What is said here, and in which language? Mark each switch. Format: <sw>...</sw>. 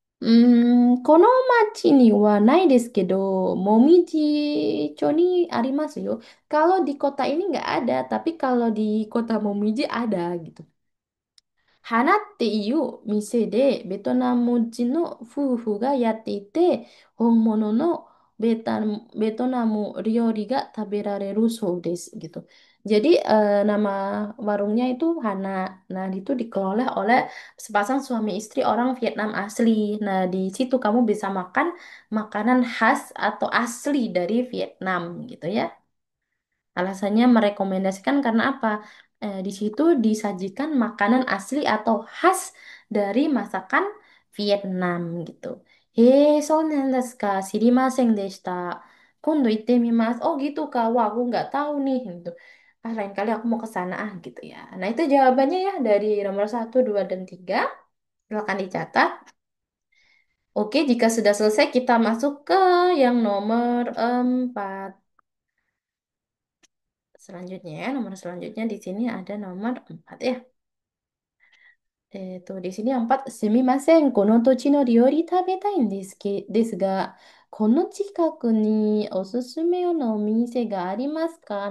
<ja>この町にはないですけど、もみじ町にありますよ.</ja> <id>Kalau di kota ini nggak ada, tapi kalau di kota Momiji ada gitu.</id> <ja>花っていう店でベトナム人の夫婦がやっていて、本物のベトナム料理が食べられるそうです</ja> <id>gitu. Jadi nama warungnya itu Hana. Nah, itu dikelola oleh sepasang suami istri orang Vietnam asli. Nah, di situ kamu bisa makan makanan khas atau asli dari Vietnam gitu ya. Alasannya merekomendasikan karena apa? Di situ disajikan makanan asli atau khas dari masakan Vietnam gitu.</id> <ja>Soなんですか。知りませんでした。今度行ってみます.</ja> <id>Oh gitu Kak. Wah, aku nggak tahu nih gitu. Ah, lain kali aku mau ke sana gitu ya. Nah, itu jawabannya ya dari nomor 1, 2, dan 3. Silakan dicatat. Oke, jika sudah selesai kita masuk ke yang nomor 4. Selanjutnya, nomor selanjutnya di sini ada nomor 4 ya. Di sini yang 4,</id> <ja>すみません、この土地の料理食べたいんですが、この近くにおすすめのお店がありますか?</ja>